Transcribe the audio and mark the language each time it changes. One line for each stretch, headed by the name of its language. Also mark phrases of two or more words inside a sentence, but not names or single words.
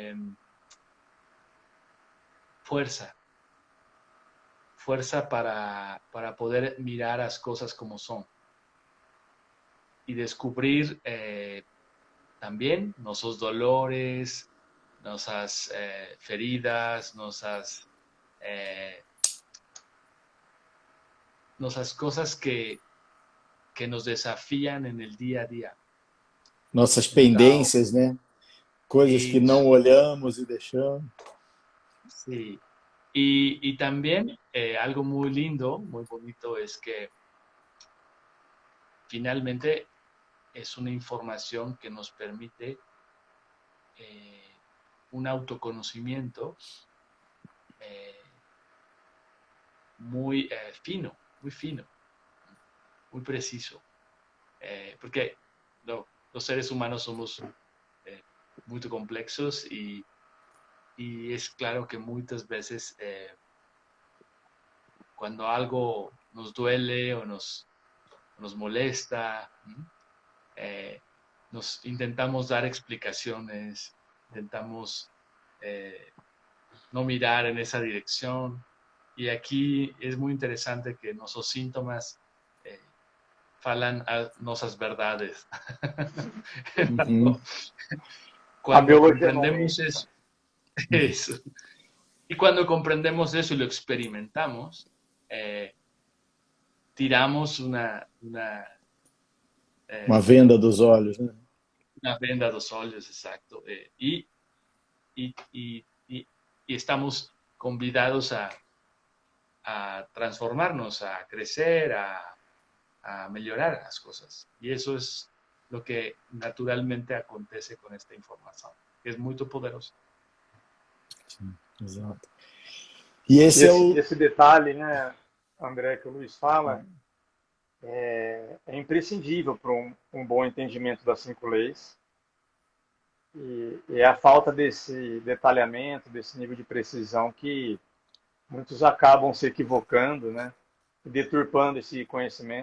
Spanish: fuerza, fuerza para poder mirar las cosas como son y descubrir también nuestros dolores, nuestras feridas, nuestras cosas que nos desafían en el día a día.
Portuguese: Nossas Então, pendências, né? Coisas que não isso, olhamos e deixamos.
Spanish: sí. Y también algo muy lindo, muy bonito, es que finalmente es una información que nos permite un autoconocimiento eh, muy fino, muy preciso.
Portuguese: porque os seres humanos somos muito complexos e é claro que muitas vezes quando algo
Spanish: nos duele ou nos molesta, nos intentamos dar explicaciones, intentamos no mirar en esa dirección. Y aquí es muy interesante que nuestros síntomas falan a nuestras verdades. Uhum. Cuando comprendemos eso, y cuando comprendemos eso y lo experimentamos,
Portuguese: tiramos uma venda dos olhos, né? Uma venda dos olhos, exacto. E estamos convidados
Spanish: a transformarnos, a crecer, a mejorar las cosas. Y eso es lo que naturalmente acontece con esta información, que es muy poderosa.
Portuguese: Sim, exato. E esse detalhe, né, André, que o Luiz fala, é imprescindível para um bom entendimento das 5 leis. E é a falta desse detalhamento, desse nível de precisão que muitos acabam se equivocando, né, deturpando esse conhecimento.